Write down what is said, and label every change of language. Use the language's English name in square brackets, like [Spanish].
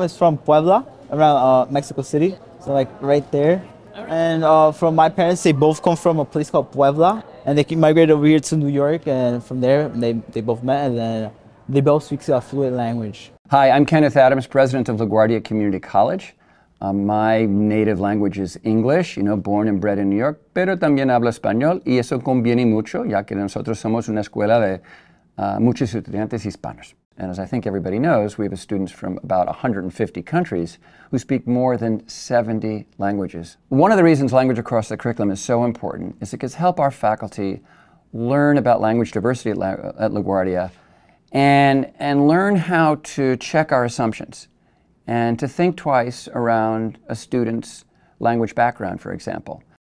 [English] It's from Puebla, around Mexico City. So like right there. And from my parents, they both come from a place called Puebla, and they migrated over here to New York, and from there they both met, and then they both speak a fluent language. Hi, I'm Kenneth Adams, president of LaGuardia Community College. My native language is English, born and bred in New York, [Spanish] pero también hablo español, y eso conviene mucho, ya que nosotros somos una escuela de muchos estudiantes hispanos. [English] And as I think everybody knows, we have students from about 150 countries who speak more than 70 languages. One of the reasons language across the curriculum is so important is it can help our faculty learn about language diversity at LaGuardia and learn how to check our assumptions and to think twice around a student's language background, for example.